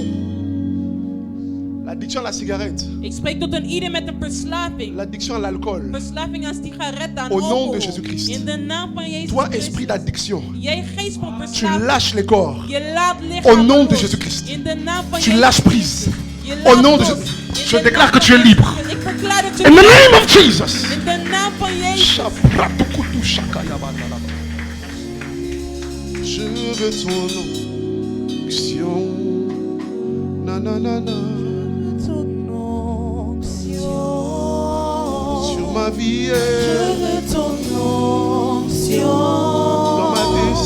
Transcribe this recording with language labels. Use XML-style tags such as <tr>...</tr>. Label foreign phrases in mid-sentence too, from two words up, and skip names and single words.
<fr>L'addiction à la cigarette.</fr> <nl>Ik spreek tot een ieder met een verslaving.</nl> <fr>L'addiction à l'alcool.</fr> <nl>Verslaving aan sigaretten, aan</nl> <fr>Au nom</fr> <nl>alcohol.</nl> <fr>de Jésus-Christ.</fr> <nl>In de naam van Jezus</nl> <fr>Toi,</fr> <nl>Christus.</nl> <fr>esprit d'addiction,</fr> <nl>Jij geest van</nl> <fr>tu</fr> <nl>verslaving.</nl> <fr>lâches les corps.</fr> <nl>Je laat</nl> <fr>Au</fr> <nl>lichaam</nl> <fr>nom de</fr> <nl>los.</nl> <fr>Jésus-Christ.</fr> <nl>In de naam van</nl> <fr>Tu</fr> <nl>Jezus</nl> <fr>lâches</fr> <nl>Christus.</nl> <fr>prise.</fr> <nl>Je</nl> <fr>Au</fr> <nl>laat</nl> <fr>nom de</fr> <nl>los.</nl> <fr>Jésus.</fr> <nl>In</nl> <fr>Je</fr> <nl>de</nl> <fr>déclare</fr> <nl>naam</nl> <fr>que tu es</fr> <nl>van</nl> <fr>libre.</fr> <nl>Jezus. Ik verklaar dat je</nl> <en>In the</en> <nl>vrij</nl> <en>name</en> <nl>bent.</nl> <en>of Jesus.</en> <nl>In de naam van Jezus.</nl> <fr>Je veux ton onction. Na na na na. Sur ma vie. Dans ma</fr>